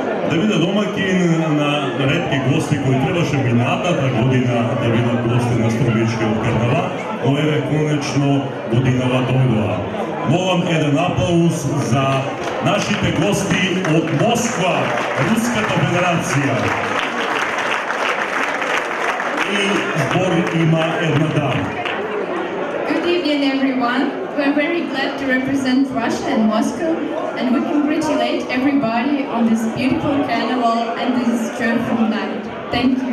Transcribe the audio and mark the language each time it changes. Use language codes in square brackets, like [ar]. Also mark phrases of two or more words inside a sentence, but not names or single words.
[mk] да биде домакин на ретки гости кои требаше минатата година да бидат гости на Струмичкиот карнавал, но еве конечно годинава дојдоа. Молам еден аплауз за нашите гости од Москва, Руската Федерација. И збор има една дама. [en] Good evening, everyone. We're very glad to represent Russia and Moscow, and we congratulate everybody on this beautiful carnival and this joyful night. Thank you.